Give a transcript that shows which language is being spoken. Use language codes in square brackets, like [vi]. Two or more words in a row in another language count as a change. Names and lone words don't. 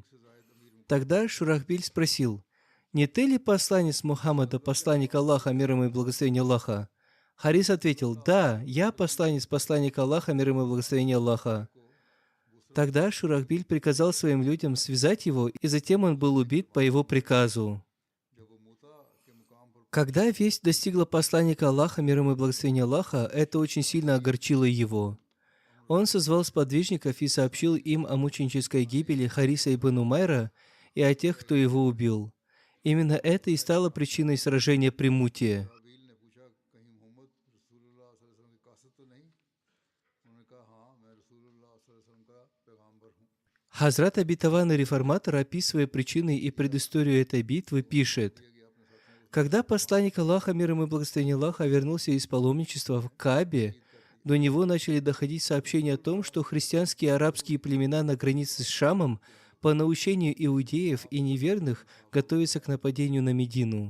[ru] Тогда Шурахбиль спросил, «Не ты ли посланец Мухаммада, посланник Аллаха, мир ему и благословение Аллаха?» Харис ответил, «Да, я посланник Аллаха, мир ему и благословение Аллаха». Тогда Шурахбиль приказал своим людям связать его, и затем он был убит по его приказу. [ur] جب وہ موتہ کے مقام پر [ru] Когда весть достигла посланника Аллаха, мир ему и благословение Аллаха, это очень сильно огорчило его. Он созвал сподвижников и сообщил им о мученической гибели Хариса ибн Умайра и о тех, кто его убил. Именно это и стало причиной сражения при Муте. [ur] رابیل نے پوچھا کہیں محمد رسول اللہ [ar] صلى الله عليه وسلم [ur] کی قاصت تو نہیں? انہوں نے کہا ہاں، میں رسول اللہ [ar] صلى الله عليه وسلم [ur] کا پیغمبر ہوں. [ru] Хазрат Обетованный Реформатор, описывая причины и предысторию этой битвы, пишет, когда посланник Аллаха, мир ему и благословение Аллаха, вернулся из паломничества в Каабе, до него начали доходить сообщения о том, что христианские и арабские племена на границе с Шамом по наущению иудеев и неверных готовятся к нападению на Медину.